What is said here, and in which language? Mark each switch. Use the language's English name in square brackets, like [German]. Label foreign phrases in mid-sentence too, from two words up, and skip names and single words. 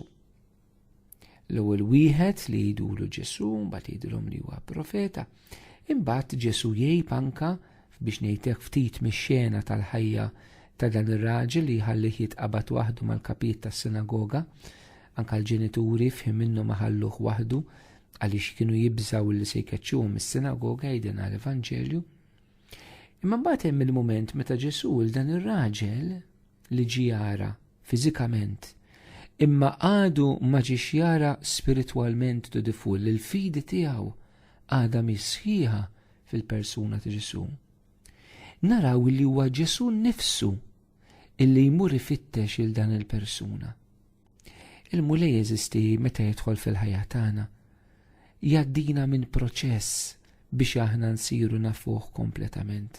[Maltese] L-ewwel wieħed li jgħidulu Ġesu, mbagħad jgħidulhom li huwa profeta, imbagħad Ġesu jgħid anke biex ngħidlek ftit mix-xena tal-ħajja ta' dan ir-raġel li jħallih jitqabad waħdu mal-kapit tas-sinagoga, anke l-ġenituri fhim minnu ma ħalluh waħdu għaliex kienu jibżgħu li se jkeċċuhom mis-sinagoga jgħidilna l-Evanġelju. Imma mbagħad hemm il-mument meta Ġesu l dan ir-raġel li ġie jara fiżikament imma għadu ma ġiex jara spiritwalment [English] to the full, [Maltese] il-fidi tiegħu għadha misħiħa fil-persuna ta' Ġesu. Naraw li huwa Ġesu nnifsu illi jmur ifittex il dan il-persuna. Il-mulej jeżisti meta jidħol fil-ħajja tagħna jgħaddina minn proċess biex aħna nsiru nafuh kompletament.